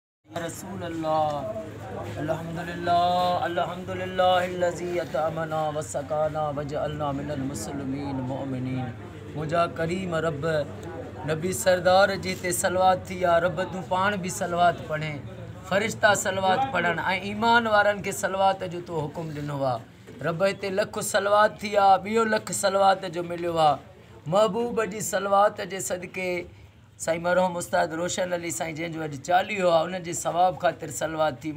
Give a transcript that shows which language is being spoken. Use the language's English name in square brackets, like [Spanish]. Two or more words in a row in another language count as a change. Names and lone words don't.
[Arabic] رسول الله الحمد لله الحمد لله الذي أطعمنا وسقانا وجعلنا من المسلمين مؤمنين. [Sindhi] मुझा करीम रब नबी सरदार जी ते सलवात थी या रब तू पान भी सलवात पढ़े, फ़रिश्ता सलवात पढ़न ऐं ईमान वारन के सलवात जो तो हुकुम दिनो वा। रब हिते लख सलवात थी या बियो लख सलवात जो मिलियो वा। महबूब जी सलवात जे सदके साईं मरहूम उस्ताद रोशन अली साईं जंहिंजो अॼु चालीहो आहे, उनजे सवाब ख़ातिर सलवात थी।